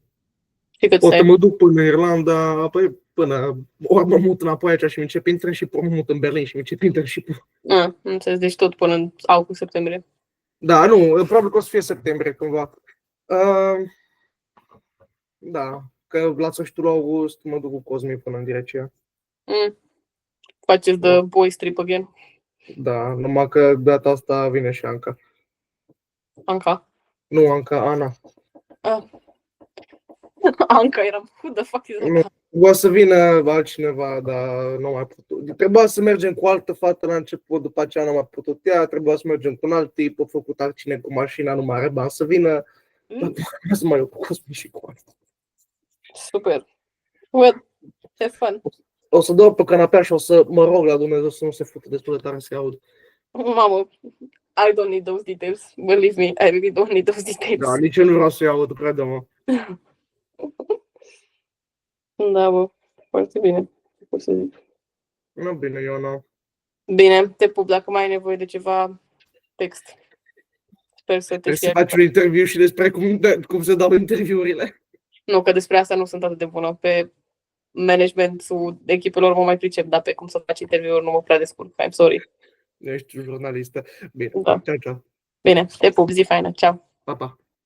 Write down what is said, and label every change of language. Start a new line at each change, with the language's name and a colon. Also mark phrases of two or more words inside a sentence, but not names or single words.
Romanian: Poate mă duc până în Irlanda, apoi ori mă mut înapoi aici și mi încep internship-ul, mă mut în Berlin și mi încep internship-ul. Înțeles, deci tot până în august-septembrie. Da, nu, probabil că o să fie septembrie cândva. Da, că la sfârșitul august mă duc cu Cosmi până în Grecia.
English: Faceți the boys trip again.
Romanian: Da, numai că data asta vine și Anca. Anca? Nu, Anca, Ana. Anca, eram,
English: who the fuck is Anca?
Romanian: O să vină altcineva, dar nu mai putut. Trebuia să mergem cu altă fată la început, după aceea nu am mai putut ea, trebuia să mergem cu un alt tip, a făcut altcine cu mașina, nu mai are bani să vină. Dar să mai eu cu Cosmi și cu asta. Super.
English: Well, have fun.
Romanian: O să dau pe canapea și o să mă rog la Dumnezeu să nu se fută destul de tare să aud. Mamă,
English: I don't need those details. Believe me, I really don't need those details.
Romanian: Da, nici eu nu vreau să aud, crede-mă. Da, bă, foarte bine. Ce pot să zic? Nu, bine, Iona. Bine, te pup. Dacă mai ai nevoie de ceva, text. Sper să te Trebuie să faci un interviu și despre cum se dau interviurile. Nu, că despre asta nu sunt atât de bună. Pe managementul echipelor mă mai pricep, dar pe cum să faci interviuri nu mă prea descurc.
English: I'm sorry.
Romanian: Ești jurnalistă. Bine, Da. Ciao, ciao. Bine, te pup, zi faină. Ceau. Pa, pa.